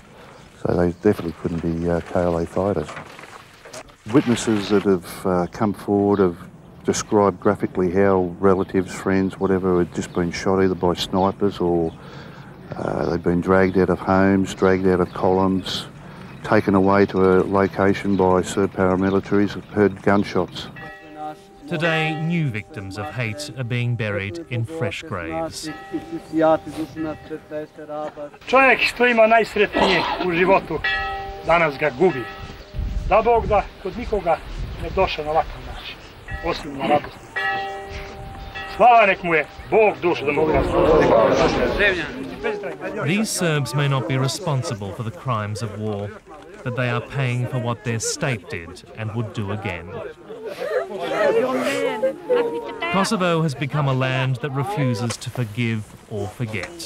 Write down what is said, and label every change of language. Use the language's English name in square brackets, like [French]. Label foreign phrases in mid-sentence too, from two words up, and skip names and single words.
[English] So they definitely couldn't be KLA fighters. Witnesses that have come forward have described graphically how relatives, friends, whatever, had just been shot either by snipers or they've been dragged out of homes, dragged out of columns, taken away to a location by Serb paramilitaries, have heard gunshots. Today, new victims of hate are being buried in fresh graves. [Serbian] Čovjek što ima najsretnije u životu, danas ga gubi. Da Bog da kod nikoga ne došao na ovakav način, osim na radost. Slava nek mu je Bog dušu da mogu [English] These Serbs may not be responsible for the crimes of war, but they are paying for what their state did and would do again. Kosovo has become a land that refuses to forgive or forget.